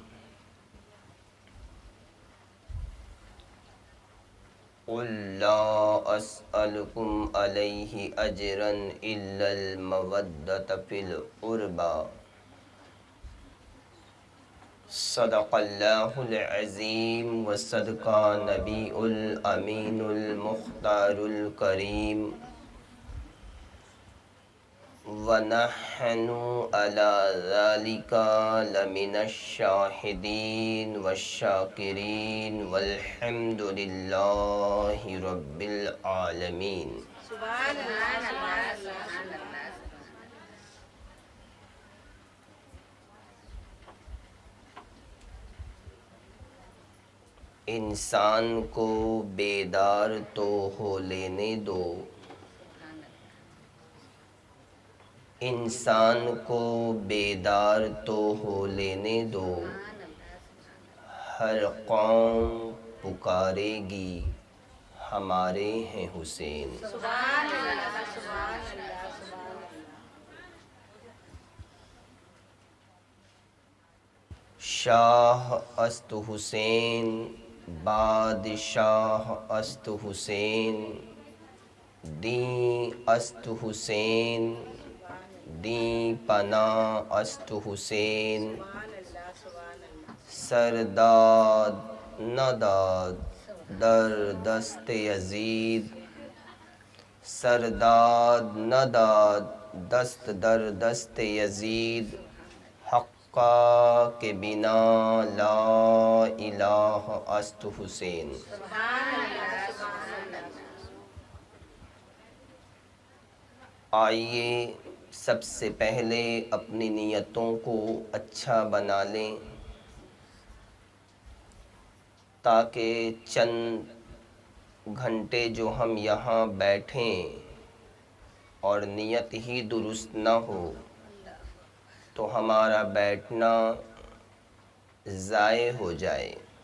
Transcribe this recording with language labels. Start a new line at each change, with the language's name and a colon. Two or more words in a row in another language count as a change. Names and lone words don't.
Arabic: قل لا اسألكم علیہ اجرا الا المودۃ فی القربى صدق اللہ العظیم وصدق نبی الامین المختار الکریم وَنَحْنُ عَلَى ذَلِكَ لَمِنَ الشَّاهِدِينَ وَالشَّاكِرِينَ وَالْحَمْدُ لِلَّهِ رَبِّ الْعَالَمِينَ۔ سبحان اللہ سبحان اللہ سبحان اللہ۔
Urdu: انسان کو بیدار تو ہو لینے دو، انسان کو بیدار تو ہو لینے دو، ہر قوم پکارے گی ہمارے ہیں حسین۔
Arabic: سبحان اللہ سبحان اللہ سبحان اللہ۔
Persian: شاہ است حسین بادشاہ است حسین، دین است حسین دین پناہ است حسین، سرداد نداد در دست یزید، سرداد نداد دست در دست یزید، حقا کے بنا
Arabic: لا الہ
Persian: است حسین۔
Urdu: آئیے سب سے پہلے اپنی نیتوں کو اچھا بنا لیں تاکہ چند گھنٹے جو ہم یہاں بیٹھیں اور نیت ہی درست نہ ہو تو ہمارا بیٹھنا ضائع ہو جائے۔